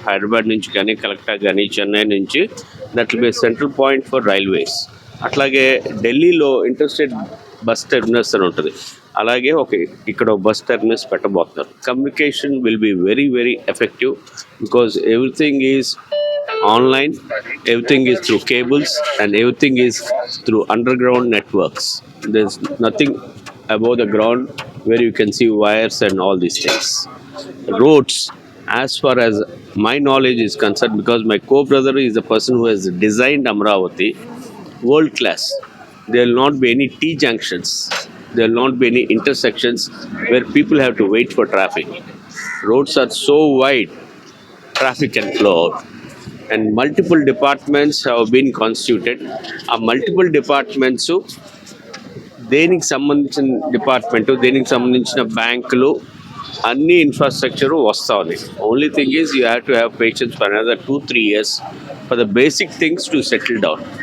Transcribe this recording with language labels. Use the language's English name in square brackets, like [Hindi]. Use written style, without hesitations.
[Telugu] హైదరాబాద్ నుంచి కానీ, కలకత్తా కానీ, చెన్నై నుంచి [English] That will be central point for railways. [Telugu] అట్లాగే ఢిల్లీలో ఇంటర్స్టేట్ బస్ టెర్మినల్స్ అని ఉంటుంది. అలాగే ఇక్కడ bus terminus పెట్టబోతున్నారు. [English] Communication will be very very effective because everything is online, everything is through cables and everything is through underground networks. There is nothing above the ground where you can see wires and all these things. Roads, as far as my knowledge is concerned, because my co-brother is the person who has designed Amravati, world class. There will not be any T junctions. There will not be any intersections where people have to wait for traffic. Roads are so wide, traffic can flow out. And multiple departments have been constituted. Multiple departments [Telugu] దేనికి సంబంధించిన department, దేనికి సంబంధించిన బ్యాంకులు, అన్ని infrastructure వస్తూ ఉంది. [English] Only thing is you have to have patience for another 2-3 years for the basic things to settle down.